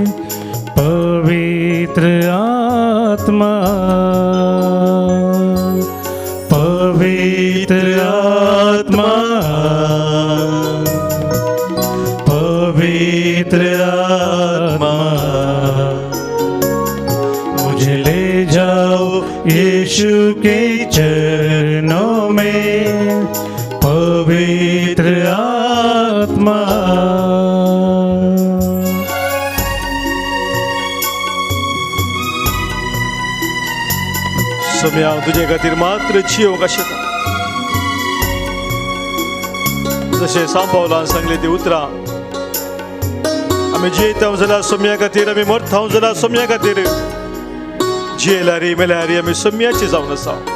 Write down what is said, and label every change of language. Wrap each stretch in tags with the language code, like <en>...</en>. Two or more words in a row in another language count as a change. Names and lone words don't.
<hi>पवित्र आत्मा पवित्र आत्मा पवित्र आत्मा मुझे ले जाओ यीशु के चरणों में. पवित्र आत्मा</hi> <kok>सोम्या तुजे खातीर मात्र जियोंक आशेता. जशें सांपावलान सांगले ती उतरां आमी जियेता जाल्यार सोम्या खातीर आमी मरता जाल्यार सोम्या खातीर जियेल्यारी मेल्यारी आमी सोम्याची जावन आसा.</kok>